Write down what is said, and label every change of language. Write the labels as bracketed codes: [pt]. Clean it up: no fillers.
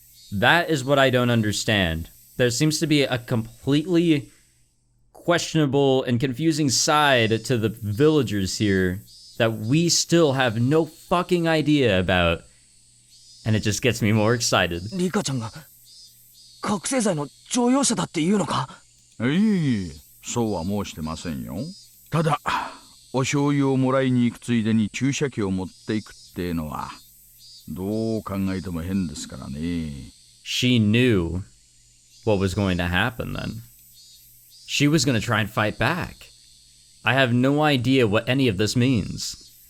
[en] That is what I don't understand. There seems to be a completely questionable and confusing side to the villagers here that we still have no fucking idea about. And it just gets me more excited. [ja] リカちゃんが覚醒剤の常用者だっていうのか？いえいえ、そうは申してませんよ。ただ、お醤油をもらいに行くついでに注射器を持っていくってのは、どう考えても変ですからね。 [en] She knew what was going to happen then. She was going to try and fight back. I have no idea what any of this means.